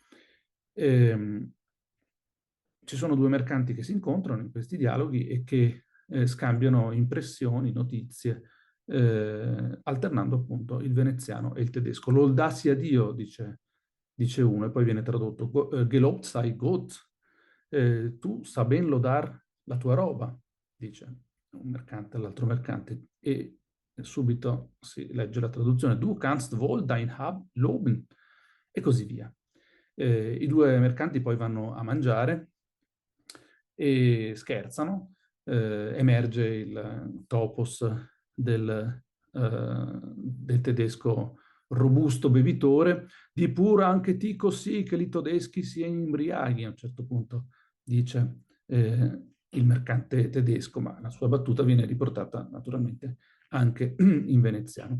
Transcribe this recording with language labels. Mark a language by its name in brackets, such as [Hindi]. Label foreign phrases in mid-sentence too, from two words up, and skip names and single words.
[Italian] Ci sono due mercanti che si incontrano in questi dialoghi e che scambiano impressioni, notizie, alternando appunto il veneziano e il tedesco. [Venetian] Lodà sia Dio, [Italian] dice uno, e poi viene tradotto, [German] Gelobt sei Gott, [Venetian] tu sa ben lodar la tua roba, [Italian] dice un mercante all'altro mercante, e subito si legge la traduzione, [German] du kannst wohl dein Hab loben, [Italian] e così via. I due mercanti poi vanno a mangiare e scherzano, emerge il topos del tedesco robusto bevitore, [Venetian] di pura anche ti così che i tedeschi si imbriaghi, [Italian] a un certo punto dice il mercante tedesco, ma la sua battuta viene riportata naturalmente anche in veneziano.